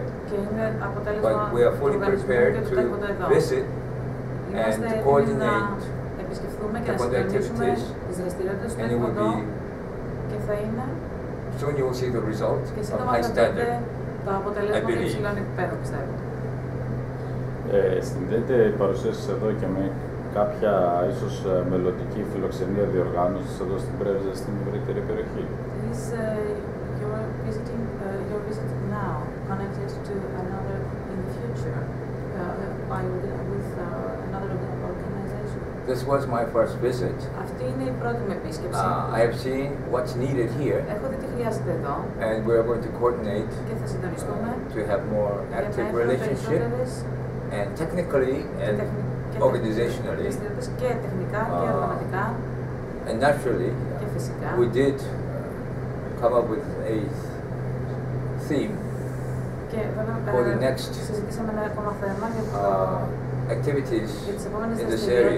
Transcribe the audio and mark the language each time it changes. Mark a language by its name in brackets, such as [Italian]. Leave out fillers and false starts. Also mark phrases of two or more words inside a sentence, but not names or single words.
[English] But we are fully prepared to visit and to coordinate taekwondo activities, and it will be, soon you will see the result of high standard, I believe. [Greek] Συνδέεται η παρουσία σας εδώ και με κάποια ίσως μελλοντική φιλοξενία διοργάνωσης εδώ στην Πρέβεζα, στην ευρύτερη περιοχή? [English] Is your visit now connected to another in the future with another organization? This was my first visit. [Greek] Αυτή είναι η πρώτη μου επίσκεψη. [English] I have seen what's needed here, [Greek] Έχω δει τι χρειάζεται εδώ [English] and we are going to coordinate [Greek] και θα συντονιστούμε [English] to have more active relationship and technically and organizationally. And naturally, we did come up with a theme for the next activities in this area.